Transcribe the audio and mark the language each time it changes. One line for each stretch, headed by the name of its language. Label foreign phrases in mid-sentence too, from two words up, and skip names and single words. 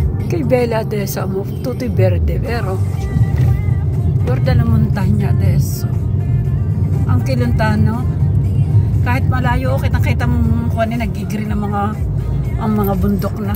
Italian: Kay Bella adesso amo tutto verde, vero? Guarda la montagna adesso. Anche lontano.
Filipino: Kahit malayo, kita mo kung ano, nag-green ang mga bundok na.